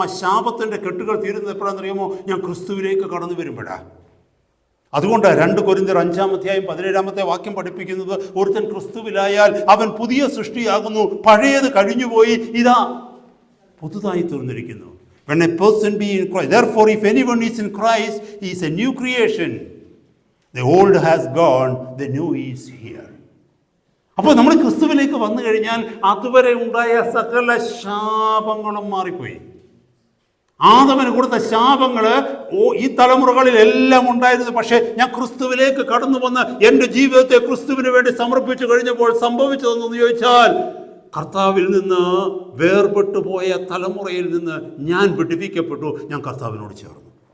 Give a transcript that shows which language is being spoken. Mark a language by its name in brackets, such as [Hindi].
[Malayalam] ആ ശാപത്തിൻ്റെ കെട്ടുകൾ തീരുന്നത് എപ്പോഴാണെന്നറിയാമോ? ഞാൻ ക്രിസ്തുവിലേക്ക് കടന്നു വരുമ്പോഴാണ്. അതുകൊണ്ട് 2 കൊരിന്ത്യർ 5-ാം അധ്യായം 17-ാമത്തെ വാക്യം പഠിപ്പിക്കുന്നത്, ഒരുത്തൻ ക്രിസ്തുവിലായാൽ അവൻ പുതിയ സൃഷ്ടിയാകുന്നു, പഴയത് കഴിഞ്ഞുപോയി, ഇതാ പുതുതായി തീർന്നിരിക്കുന്നു. [English] When a person be in Christ, therefore if anyone is in Christ, he is a new creation. The old has gone, the new is here. [Malayalam] അപ്പോൾ നമ്മൾ ക്രിസ്തുവിലേക്ക് വന്നു കഴിഞ്ഞാൽ അതുവരെ ഉണ്ടായ സകല ശാപങ്ങളും മാറിപ്പോയി. ആദവന് കൊടുത്ത ശാപങ്ങൾ ഈ തലമുറകളിലെല്ലാം ഉണ്ടായിരുന്നു. പക്ഷേ ഞാൻ ക്രിസ്തുവിലേക്ക് കടന്നു വന്ന് എൻ്റെ ജീവിതത്തെ ക്രിസ്തുവിന് വേണ്ടി സമർപ്പിച്ചു കഴിഞ്ഞപ്പോൾ സംഭവിച്ചതെന്ന് ചോദിച്ചാൽ, കർത്താവിൽ നിന്ന് വേർപെട്ടു പോയ തലമുറയിൽ നിന്ന് ഞാൻ വിടുവിക്കപ്പെട്ടു. ഞാൻ കർത്താവിനോട് ചേർന്നു.